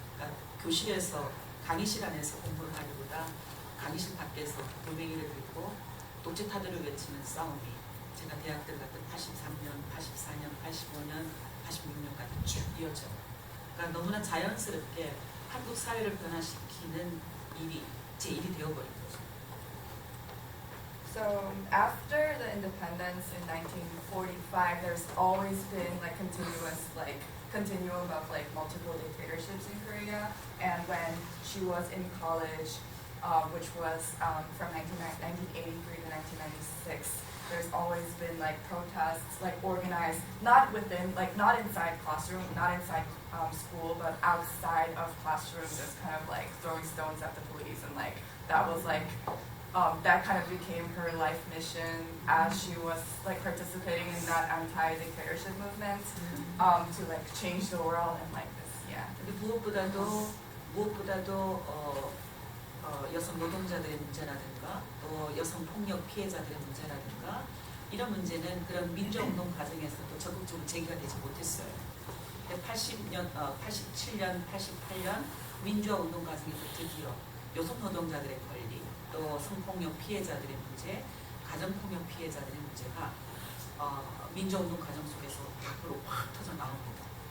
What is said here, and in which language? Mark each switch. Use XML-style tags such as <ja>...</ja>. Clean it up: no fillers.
<ko>그러니까 교실에서 강의실 안에서 공부를 하기보다 강의실 밖에서 돌멩이를 들고 독재 타도를 외치는 싸움이 제가 대학 들어갔던 83년, 84년, 85년, 86년까지 쭉 이어져요. 그러니까 너무나 자연스럽게 한국 사회를 변화시키는 일이 제 일이 되어버린 거죠.</ko> <en>So after the independence in 1945, there's always been like continuum of like multiple dictatorships in Korea. And when she was in college, which was from 1983 to 1996, there's always been like protests, like organized, not inside classroom, not inside school, but outside of classrooms, just kind of like throwing stones at the police, and like that was like that kind of became her life mission as she was like participating in that anti-dictatorship movement to like change the world and like this, yeah.</en> <ko>근데 무엇보다도 여성 노동자들의 문제라든가 또 여성 폭력 피해자들의 문제라든가 이런 문제는 그런 민주운동 과정에서도 적극적으로 제기가 되지 못했어요. 87년, 88년 민주화 운동 과정에서 드디어 여성 노동자들의 권리, 또 성폭력 피해자들의 문제, 가정폭력 피해자들의 문제가 민주화 운동 과정 속에서 밖으로 확 터져 나옵니다.</ko>